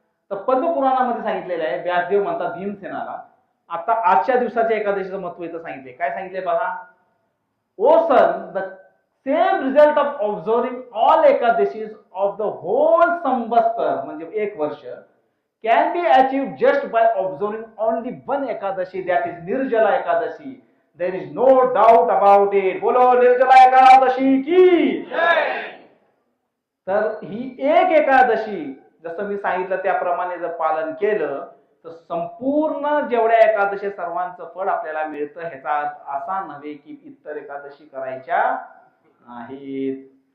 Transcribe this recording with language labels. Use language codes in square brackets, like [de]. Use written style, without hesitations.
[mr] तर पद्मपुराणामध्ये सांगितलेलं आहे, व्यासदेव म्हणतात भीमसेनाला, आता आजच्या दिवसाच्या एकादशीचं महत्व इथं सांगितले. काय सांगितले बघा, [en] O son the same result of observing all Ekadashis of the whole samvatsar [mr] म्हणजे एक वर्ष [en] can be achieved just by observing only one ekadashi, that is Nirjala Ekadashi. There is no doubt about it. [hi] बोलो निर्जला एकादशी की जय. [mr] तर ही एक एकादशी जसं मी सांगितलं त्याप्रमाणे जर पालन केलं तर संपूर्ण जेवढ्या एकादशी सर्वांचं फळ आपल्याला मिळतं. ह्याचा अर्थ असा नव्हे की इतर एकादशी करायच्या नाहीत.